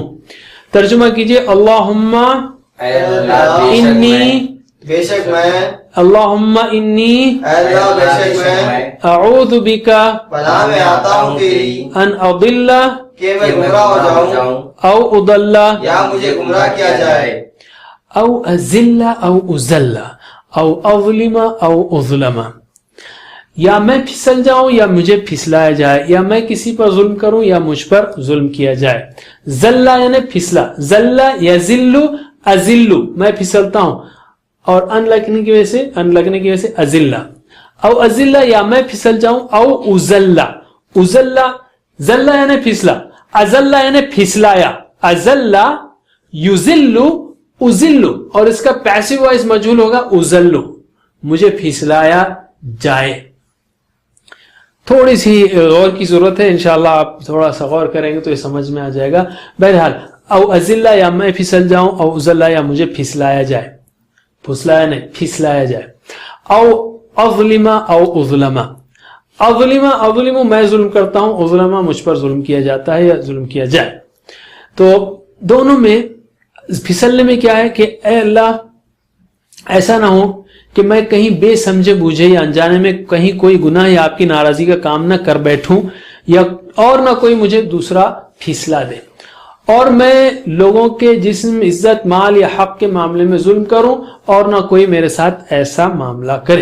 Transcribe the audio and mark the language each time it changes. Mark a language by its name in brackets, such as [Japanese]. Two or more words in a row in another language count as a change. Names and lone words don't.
[Urdu] ترجمہ کیجئے [Arabic] اللہم انی، [Urdu] بے شک میں، [Arabic] اللہم انی، [Urdu] اے اللہ بے شک میں [Arabic] اعوذ بکا [Urdu] پناہ میں آتا ہوں تیری [Arabic] ان اضل [Urdu] کہ میں گمراہ ہو جاؤں [Arabic] او اضل [Urdu] یا مجھے گمراہ کیا جائے، [Arabic] او ازل او ازل او اظلم او اظلم، [Urdu] یا میں پھسل جاؤں یا مجھے پھسلایا جائے، یا میں کسی پر ظلم کروں یا مجھ پر ظلم کیا جائے. زل یعنی پھسلا، [Arabic] زل یزل ازلو [Urdu] میں پھسلتا ہوں، اور ان لگنے کی وجہ سے ازلہ، [Arabic] او ازلہ [Urdu] یا میں پھسل جاؤں، [Arabic] او ازلہ، ازلہ زلہ [Urdu] یعنی پھسلا، ازلہ یعنی پھسلایا، [Arabic] ازلہ یزلو ازلو، [Urdu] اور اس کا [English] passive voice [Urdu] مجہول ہوگا ازلو، مجھے پھسلایا جائے۔ تھوڑی سی غور کی ضرورت ہے، انشاءاللہ آپ تھوڑا سا غور کریں گے تو یہ سمجھ میں آ جائے گا۔ بہرحال [Arabic] او ازلہ [Urdu] یا میں پھسل جاؤں، [Arabic] او ازلہ [Urdu] یا مجھے پھسلایا جائے، پھسلایا نہیں پھسلایا جائے، [Arabic] او اظلم او اظلم، [Urdu] اظلم میں ظلم کرتا ہوں، اظلم مجھ پر ظلم کیا جاتا ہے یا ظلم کیا جائے۔ تو دونوں میں پھسلنے میں کیا ہے کہ اے اللہ ایسا نہ ہو کہ میں کہیں بے سمجھے بوجھے یا انجانے میں کہیں کوئی گناہ یا آپ کی ناراضی کا کام نہ کر بیٹھوں، یا اور نہ کوئی مجھے دوسرا پھسلا دے، اور میں لوگوں کے جسم، عزت، مال یا حق کے معاملے میں ظلم کروں، اور نہ کوئی میرے ساتھ ایسا معاملہ کرے۔